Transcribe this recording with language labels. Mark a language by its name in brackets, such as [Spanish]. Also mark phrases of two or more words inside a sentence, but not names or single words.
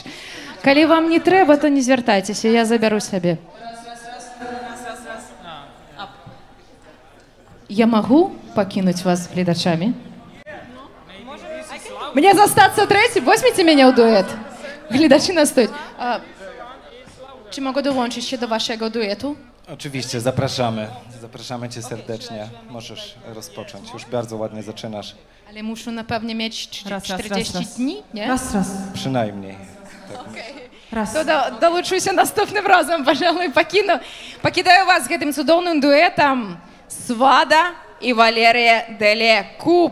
[Belarusian] Калі вам не трэба, то не звяртайцеся, я забяру сабе. Я магу пакінуць вас гледачамі? Мне застацца трэцім? Возьміце мяне ў дуэт. Гледачы настойць. [Polish] Czy mogę dołączyć się do waszego duetu? Oczywiście, zapraszamy. Zapraszamy cię serdecznie. Możesz rozpocząć. Już bardzo ładnie zaczynasz. Ale muszę na pewno mieć 40 dni, nie? Raz. Przynajmniej. Tak. [Belarusian] Раз. [Ukrainian] То долучуся наступным разом, [Russian] пожалуй, покидаю вас с этим цудовным дуэтом Свада и Валерия Делекуб.